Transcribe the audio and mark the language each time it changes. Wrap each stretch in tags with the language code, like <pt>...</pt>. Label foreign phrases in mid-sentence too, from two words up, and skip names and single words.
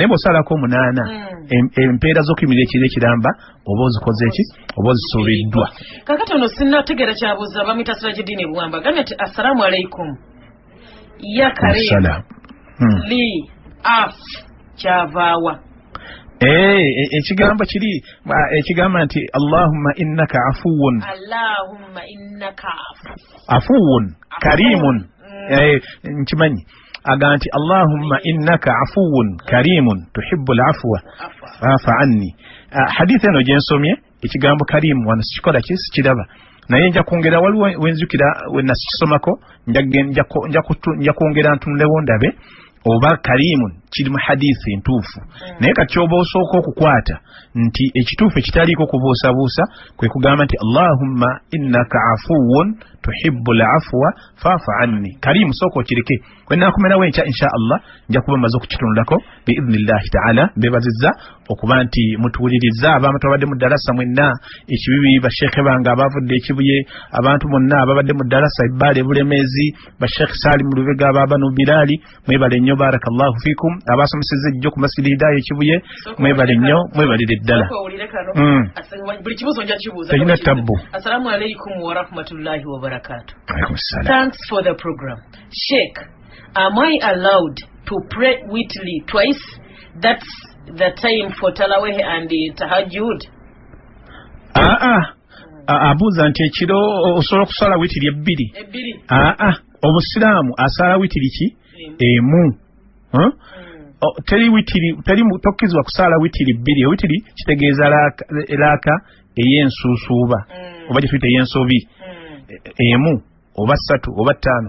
<lg>Naye bw'osaalako 8 empeera z'okuyimirira ekiro ekiramba oba ozikoze eki oba ozisuuliddwa. Kakati ono sinnategeera kyabuuza bamuyita Sirajuddin Buwamba agambye nti</lg> <ar>السلام عليكم يا كريم</ar> <lg>li af kyavaawa. Ekigambo kiri ekigamba nti</lg> <ar>اللهم إنك عفو عفو كريم.</ar> <lg>Nkimanyi aga nti</lg> <ar>اللهم إنك عفو كريم تحب العفو فاعف عني.</ar> <lg>Hadithi eno gye nsomye ekigambo karimu wano sikikola ki sikiraba, naye nja kwongera waliwo wenzukira we nakisomako nja kwongera ntunulewo ndabe oba karimun kiri mu hadithi ntuufu. Naye kati oba osooka okukwata nti ekituufu ekitaliiko kubuusabuusa kwe kugamba nti</lg> <ar>اللهم إنك عفو تحب العفو فاعف عني.</ar> <lg>Karimu sooka okireke. Bwe naakomerawo enkya</lg> <ar>إن شاء الله</ar> <lg>nja kuba maze okukitunulako</lg> <ar>بإذن الله تعالى.</ar> <lg>Mbebazizza okuba nti mutuwuliriza abamu ababadde mu ddarasa mwenna ekibibi, basheekhe bange abavudde ekibuye, abantu bonna ababadde mu ddarasa Ibbaale Bulemeezi, basheekhe Salim Lubega, Babanu Bilali, mwebale nnyo</lg> <ar>بارك الله فيكم.</ar> <lg>Abasomesezza ejjo ku Masjidi Hidaya ekibuye mwebale nnyo, mwebalire ddala. Buli kibuuzo nja kibuuza. Teyina tabbu.</lg> <ar>السلام عليكم ورحمة الله وبركاته. وعليكم السلام.</ar> <en>Thanks for the program. Sheikh, am I allowed to pray weekly twice? That's the time for Tarawih and Tahajjud.</en> <lg>Abuuza nti ekiro osobola okusala witiri ebbiri. Omusiraamu asala witiri ki? Emu. Teri witiri, tokkizibwa kusaala witiri bbiri. Witiri kitegeeza eraaka ey'ensuusuuba oba gye tuyita ey'ensobi, emu oba 3 oba 5.</lg>